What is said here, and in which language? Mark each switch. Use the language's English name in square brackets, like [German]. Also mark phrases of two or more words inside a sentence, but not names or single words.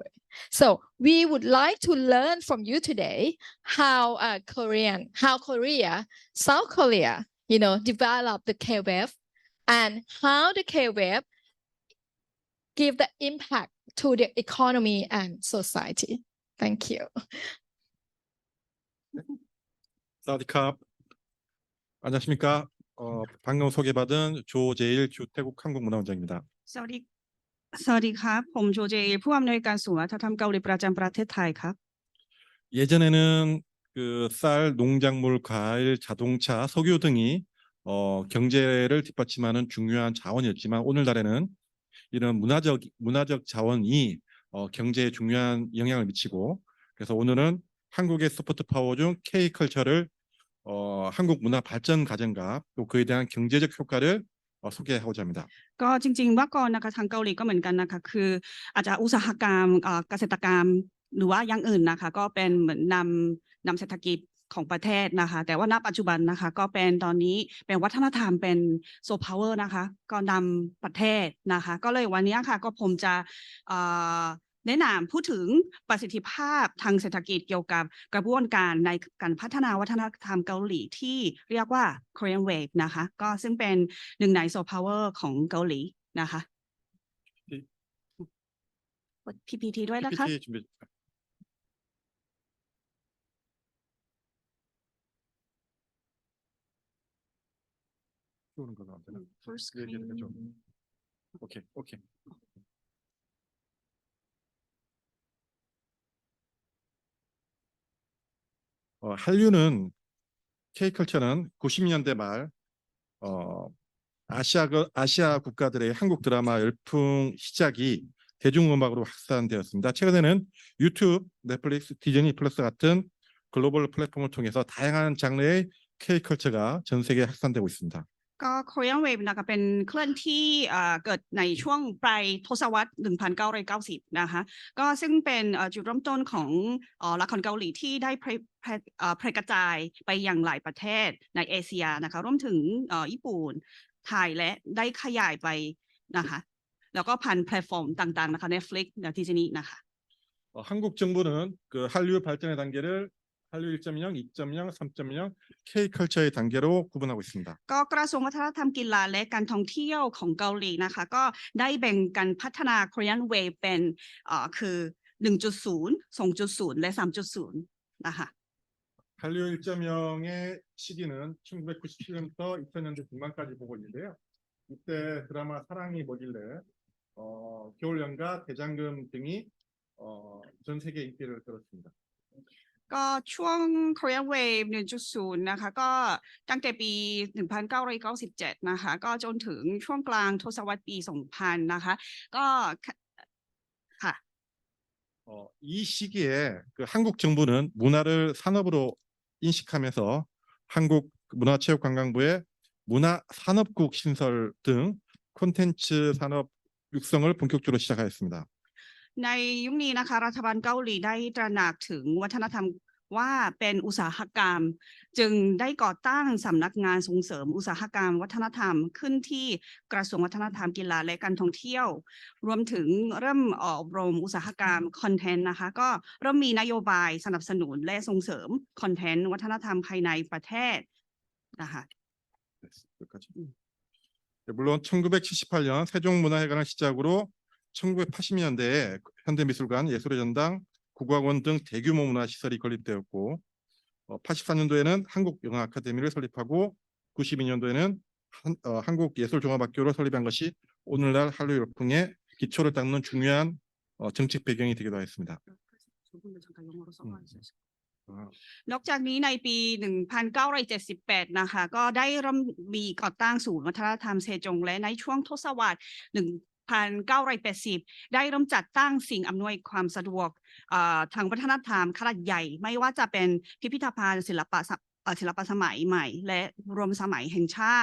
[English] So we would like to learn from you today how Korea, South Korea, developed the K-wave, and how the K-wave give the impact to the economy and society. Thank you. [Thai] สวัสดีครับ. [Korean] 안녕하십니까? 방금 소개받은 조재일 주태국 한국문화원장입니다. [Thai] สวัสดีครับ ผมโจเจอิลผู้อำนวยการศูนย์วัฒนธรรมเกาหลีประจำประเทศไทยครับ [Korean] 예전에는 그 쌀, 농작물, 과일, 자동차, 석유 등이 경제를 뒷받침하는 중요한 자원이었지만 오늘날에는 이런 문화적 자원이 경제에 중요한 영향을 미치고, 그래서 오늘은 한국의 [English] soft power [Korean] 중 K컬처를 한국 문화 발전 과정과 또 그에 대한 경제적 효과를 소개하고자 합니다. [Thai] ก็จริงๆเมื่อก่อนนะคะทางเกาหลีก็เหมือนกันนะคะคืออาจจะอุตสาหกรรมเกษตรกรรมหรือว่าอย่างอื่นนะคะก็เป็น เหมือนนำเศรษฐกิจของประเทศนะคะแต่ว่าณปัจจุบันนะคะก็เป็นตอนนี้เป็นวัฒนธรรมเป็น [English] soft power [Thai] นะคะก็นำประเทศนะคะก็เลยวันนี้ค่ะก็ผมจะแนะนำพูดถึงประสิทธิภาพทางเศรษฐกิจเกี่ยวกับกระบวนการในการพัฒนาวัฒนธรรมเกาหลีที่เรียกว่า [English] Korean Wave [Thai] นะคะก็ซึ่งเป็นหนึ่งใน [English] soft power [Thai] ของเกาหลีนะคะ PPT ด้วยนะคะ [Korean] PPT 준비. 띄우는 거는 안 되나? [English] First [Korean] 얘기를 [English] screen. [Korean] 해줘. 오케이. 한류는 K컬처는 90년대 말 아시아 국가들의 한국 드라마 열풍 시작이 대중음악으로 확산되었습니다. 최근에는 유튜브, 넷플릭스, 디즈니 플러스 같은 글로벌 플랫폼을 통해서 다양한 장르의 K컬처가 전 세계에 확산되고 있습니다. [Thai] ก็ [English] Korean Wave [Thai] นะคะเป็นเคลื่อนที่เกิดในช่วงปลายทศวรรษ 1990 นะคะก็ซึ่งเป็นจุดเริ่มต้นของละครเกาหลีที่ได้แพร่กระจายไปยังหลายประเทศในเอเชียนะคะรวมถึงญี่ปุ่นไทยและได้ขยายไปนะคะแล้วก็ผ่านแพลตฟอร์มต่างๆนะคะ Netflix และดิสนีย์นะคะ [Korean] 한국 정부는 그 한류 발전의 단계를 한류 1.0, 2.0, 3.0 K컬처의 단계로 구분하고 있습니다. [Thai] ก็กระทรวงวัฒนธรรมกีฬาและการท่องเที่ยวของเกาหลีนะคะก็ได้แบ่งการพัฒนา [English] Korean Wave [Thai] เป็นคือ 1.0, 2.0 และ 3.0 นะคะ [Korean] 한류 1.0의 시기는 1997년부터 2000년대 중반까지 보고 있는데요. 이때 드라마 사랑이 뭐길래 겨울연가, 대장금 등이 전 세계 인기를 끌었습니다. [Thai] ก็ช่วง [English] Korean Wave [Thai] 1.0 นะคะก็ตั้งแต่ปี 1997 นะคะก็จนถึงช่วงกลางทศวรรษปี 2000 นะคะก็ค่ะ [Korean] 이 시기에 그 한국 정부는 문화를 산업으로 인식하면서 한국 문화체육관광부의 문화산업국 신설 등 콘텐츠 산업 육성을 본격적으로 시작하였습니다. [Thai] ในยุคนี้นะคะรัฐบาลเกาหลีได้ตระหนักถึงวัฒนธรรมว่าเป็นอุตสาหกรรมจึงได้ก่อตั้งสำนักงานส่งเสริมอุตสาหกรรมวัฒนธรรมขึ้นที่กระทรวงวัฒนธรรมกีฬาและการท่องเที่ยวรวมถึงเริ่มอบรมอุตสาหกรรมคอนเทนต์นะคะก็เริ่มมีนโยบายสนับสนุนและส่งเสริมคอนเทนต์วัฒนธรรมภายในประเทศนะคะ [Korean] 물론 1978년 세종문화회관을 시작으로 1980년대에 현대미술관, 예술의 전당, 국악원 등 대규모 문화시설이 건립되었고 84년도에는 한국영화아카데미를 설립하고 92년도에는 한국예술종합학교를 설립한 것이 오늘날 한류 열풍의 기초를 닦는 중요한 정책 배경이 되기도 했습니다. [Thai] นอกจากนี้ในปี 1978 นะคะก็ได้เริ่มมีก่อตั้งศูนย์วัฒนธรรมเซจงและในช่วงทศวรรษ 1980 ได้เริ่มจัดตั้งสิ่งอำนวยความสะดว กทางวัฒนธรรมขนาดใหญ่ไม่ว่าจะเป็นพิพิธภัณฑ์ศิลปะสมัยใหม่และรวมสมัยแห่งชา